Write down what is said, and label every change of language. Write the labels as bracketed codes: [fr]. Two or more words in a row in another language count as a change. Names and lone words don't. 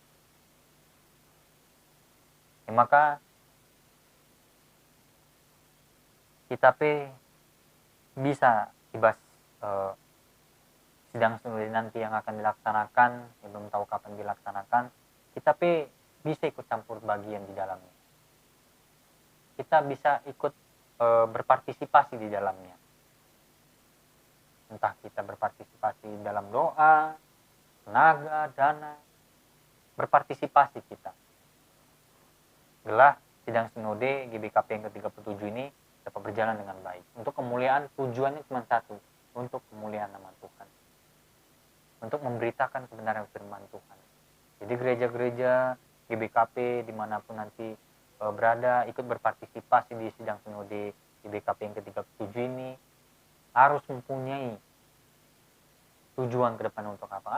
[id] Maka kita bisa ibas sidang sinode nanti yang akan dilaksanakan, belum tahu kapan dilaksanakan, kita bisa ikut campur bagian di dalamnya. Kita bisa ikut berpartisipasi di dalamnya. Entah kita berpartisipasi dalam doa, tenaga, dana, berpartisipasi kita. Gelah sidang sinode GBKP yang ke-37 ini dapat berjalan dengan baik. Untuk kemuliaan, tujuannya cuma satu, untuk kemuliaan nama Tuhan. Untuk memberitakan kebenaran firman Tuhan. Jadi gereja-gereja GBKP dimanapun nanti berada, ikut berpartisipasi di sidang sinode GBKP yang ke-37 ini, harus mempunyai tujuan ke depan untuk apa?